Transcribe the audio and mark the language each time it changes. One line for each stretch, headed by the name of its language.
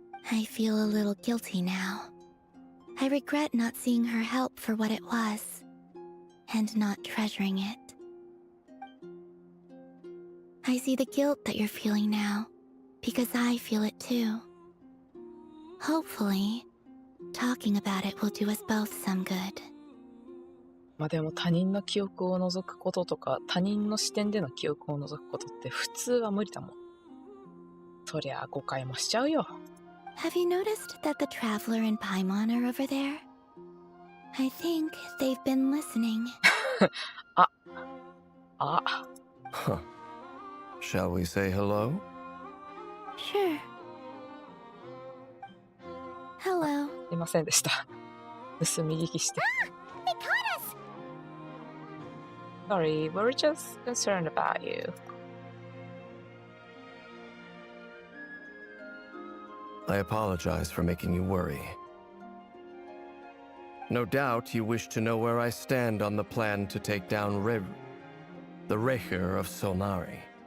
English: I feel a little guilty now. I regret not seeing her help for what it was, and not treasuring it. I see the guilt that you're feeling now, because I feel it too. Hopefully, talking about it will do us both some good.
Japanese: まあでも他人の記憶を除くこととか、他人の視点での記憶を除くことって普通は無理だもん。そりゃ誤解もしちゃうよ。
English: Have you noticed that the Traveler and Paimon are over there? I think they've been listening. Huh. Shall we say hello? Sure. Hello.
Japanese: すいませんでした。盗み聞きして。
English: They caught us! Sorry, we're just concerned about you. I apologize for making you worry. No doubt you wish to know where I stand on the plan to take down the Raher of Solnari.